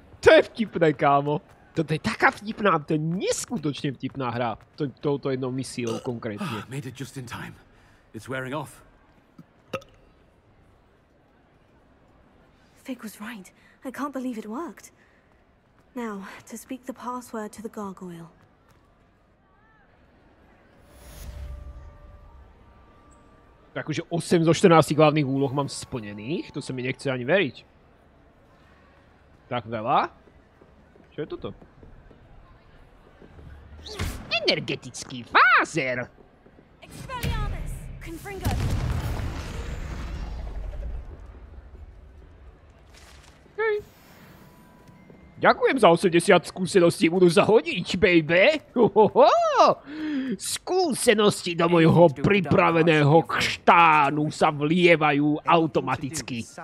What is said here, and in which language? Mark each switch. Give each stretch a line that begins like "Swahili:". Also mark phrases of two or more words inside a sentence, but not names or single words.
Slovak: Toto je vtipné, kámo. Toto je taká vtipná, to je neskutočne vtipná hra. Touto jednou misiou konkrétne.
English: Made it just in time. It's wearing off. Fig was right. I can't believe it worked. Now, to speak the password to the gargoyle.
Slovak: Takže 8 zo 14 hlavných úloh mám splnených. To sa mi nechce ani veriť. Tak veľa? Čo je toto? Energetický fázer! Expelliarmus! Confringo! Okay. Ďakujem za 80 skúseností, budú sa hodiť, baby! Hohoho! Skúsenosti do mojho pripraveného kštánu sa vlievajú automaticky.